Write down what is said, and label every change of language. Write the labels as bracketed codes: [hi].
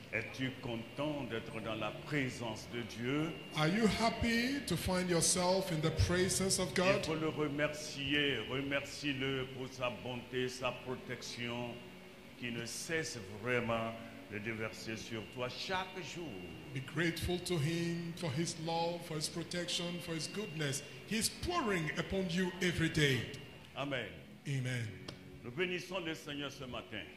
[fr] Es-tu content d'être dans la présence de Dieu? [en] Are you happy to find yourself in the presence of [fr] Il [en] God? [fr] faut le remercier. Remercie-le pour sa bonté, sa protection qui ne cesse vraiment de déverser sur toi chaque jour. [en] Be grateful to Him for His love, for His protection, for His goodness. He's pouring upon you every day. Amen. Amen. [fr] Nous bénissons le Seigneur ce matin.